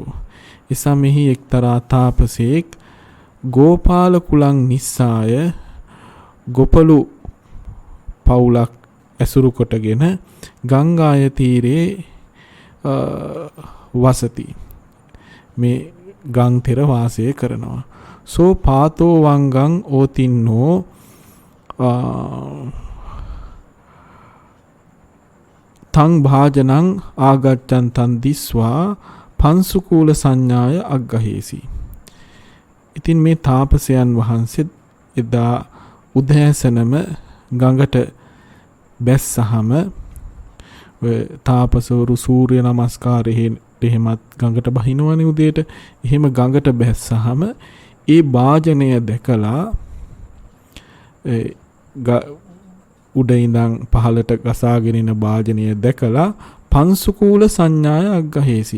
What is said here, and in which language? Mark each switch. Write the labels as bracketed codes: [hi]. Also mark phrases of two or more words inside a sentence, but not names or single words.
[pi] එසමෙහි එක්තරා තාපසේක් ගෝපාල කුලං නිස්සාය [si] ගොපලු පවුලක් ඇසුරු කොටගෙන [pi] ගංගාය තීරේ වසති. [si] මේ ගං තෙර වාසය කරනවා. [pi] සෝ පාතෝ වංගං ඕතින්නෝ තං භාජනං ආගච්ඡන් තන් දිස්වා පංසුකූල සංඥාය අග්ගහේසි. [si] ඉතින් මේ තාපසයන් වහන්සේ එදා උදෑසනම ගඟට බැස්සහම තාපසවරු සූර්ය නමස්කාරයෙන් එහෙමත් ගඟට බහිනවනේ උදේට. එහෙම ගඟට බැස්සහම ඒ භාජනය දැකලා උඩ ඉඳන් පහළට ගසාගෙන එන භාජනය දැකලා [pi] පංසුකූල සංඥාය අග්ගහේසි.